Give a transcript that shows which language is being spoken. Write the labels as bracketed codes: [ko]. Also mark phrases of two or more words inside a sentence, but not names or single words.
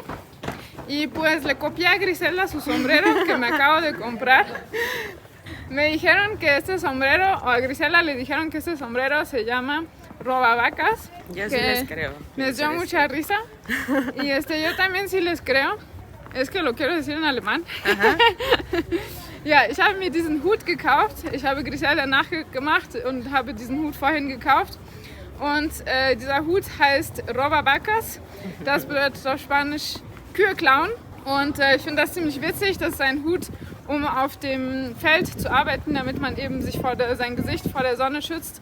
[es] Y pues le copié a Griselda su sombrero que me acabo de comprar. Me dijeron que este sombrero, o a Griselda le dijeron que este sombrero se llama robavacas. Yo sí les creo. Les dio mucha risa. Y yo también sí les creo. Es que lo quiero decir en alemán. [de] Ja, ich habe mir diesen Hut gekauft. Ich habe Griselda nachgemacht und habe diesen Hut vorhin gekauft. Und dieser Hut heißt Roba Vacas. Das bedeutet auf Spanisch Kühe klauen. Und ich finde das ziemlich witzig. Das ist ein Hut, um auf dem Feld zu arbeiten, damit man eben sich sein Gesicht vor der Sonne schützt.